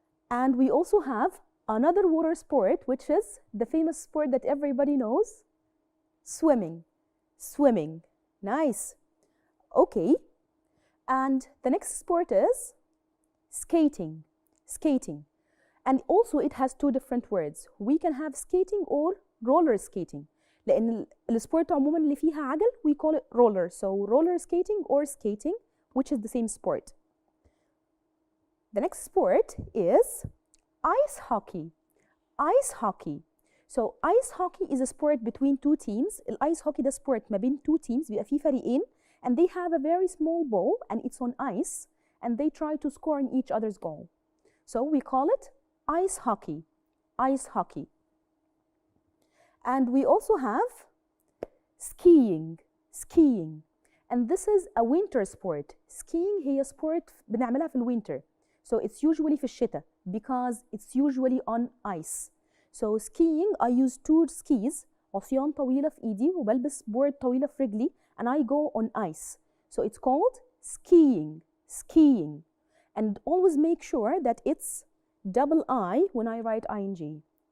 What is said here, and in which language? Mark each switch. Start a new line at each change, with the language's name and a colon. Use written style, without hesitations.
English: And we also have another water sport, which is the famous sport that everybody knows, swimming. Swimming. Nice. Okay. And the next sport is skating. Skating. And also it has two different words. We can have skating or roller skating.
Arabic: لأن السبورت عموما اللي فيها عجل
English: we call it roller. So roller skating or skating, which is the same sport. The next sport is ice hockey. Ice hockey. So ice hockey is a sport between two teams. الice hockey ده sport ما بين two teams
Arabic: بيبقى فيه فريقين
English: and they have a very small ball and it's on ice and they try to score in each other's goal. So we call it ice hockey. Ice hockey. And we also have skiing. Skiing. And this is a winter sport.
Arabic: Skiing هي sport بنعملها في الوينتر.
English: So it's usually
Arabic: في الشتاء
English: because it's usually on ice. So skiing, I use two skis,
Arabic: عصيان طويلة في إيدي وبلبس
English: board
Arabic: طويلة في رجلي
English: and I go on ice. So it's called skiing. Skiing. And always make sure that it's double I when I write ing.